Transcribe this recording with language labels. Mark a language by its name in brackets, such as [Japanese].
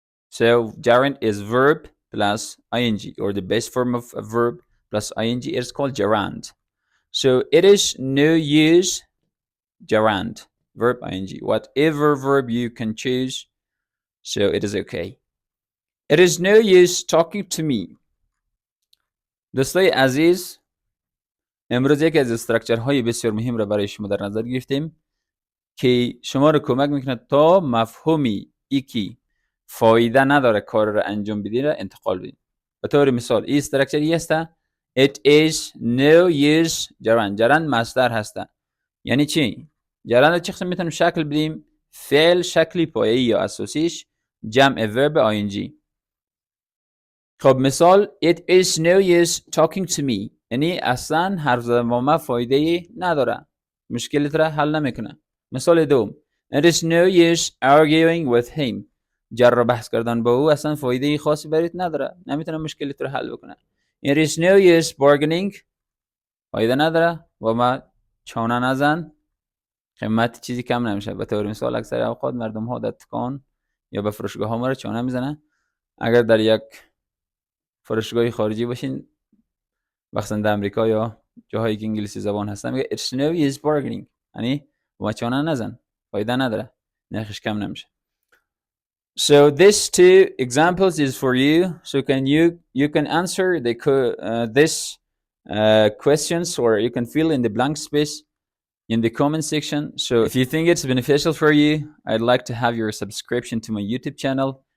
[English] So gerund is verb plus ing, or the base form of a verb plus ing is called gerund. So it is no use gerund, verb ing. Whatever verb you can choose, so it is okay. It is no use talking to me. [Persian] دوستای عزیز، امروز یکی از استراکچرهای بسیار مهم را برای شما در نظر گرفتیم که شما رو کمک میکنه تا مفهومی که فایده نداره کار رو انجام بدین را انتقال بدین. به طور مثال این استراکچر هسته It is no use gerund. gerund مصدر هسته. یعنی چی؟ gerund چه قسم میتونیم شکل بدیم؟ فعل شکلی پایه‌ای یا اساسیش جمع ورب ing. خب مثال It is no use talking to me. یعنی اصلا حرف زدن با ما فایده نداره، مشکلت را حل نمیکنه. مثال دوم It is no use arguing with him. جر و بحث کردن با او اصلا فایده خاصی برات نداره، نمیتونه مشکلت رو حل بکنه. It is no use bargaining. فایده نداره و ما چانه نزن، قیمت چیزی کم نمیشه. به طور مثال اکثر اوقات مردم ها در دکان یا به فروشگاه ها ما رو چانه میزنن. اگر در یک فروشگاه خارجی باشین، بخصوصا امریکا یا جاهایی که انگلیسی زبان هستن، میگه it's no use bargaining، یعنی با چانه نزن، فایده نداره، نرخش کم نمیشه. [English] So this two examples is for you. So you can answer this questions, or you can fill in the blank space in the comment section. So if you think it's beneficial for you, I'd like to have your subscription to my YouTube channel.